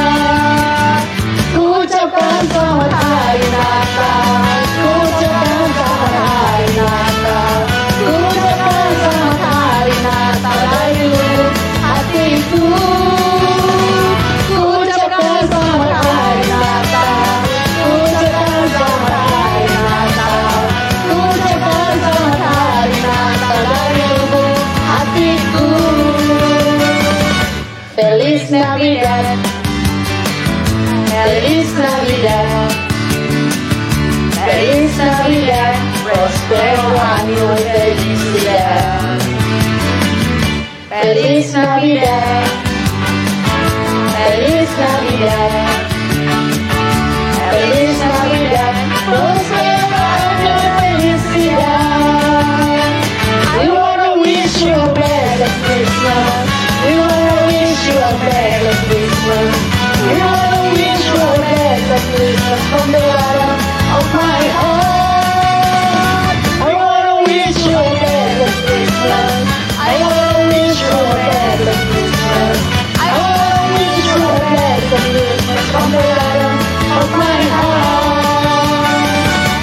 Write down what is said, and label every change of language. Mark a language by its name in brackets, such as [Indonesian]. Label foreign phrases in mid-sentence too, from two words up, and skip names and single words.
[Indonesian] Ucapkan selamat hari Natal, ucapkan selamat hari Natal, ucapkan selamat hari Natal dari lubuk hatiku. Ucapkan selamat hari Natal, ucapkan selamat hari Natal, ucapkan selamat hari Natal dari lubuk hatiku. [Spanish] Feliz Navidad, Feliz Navidad, Feliz Navidad, prospero año y felicidad. Feliz Navidad, Feliz Navidad, Feliz Navidad, prospero año y felicidad. [English] We wanna wish you a blessed Christmas. We wanna wish you a blessed Christmas. We wanna wish you a blessed Christmas from the bottom of my heart. I wanna wish you a blessed Christmas. I wanna wish you a blessed Christmas. I wanna wish you a blessed Christmas from the bottom of my heart.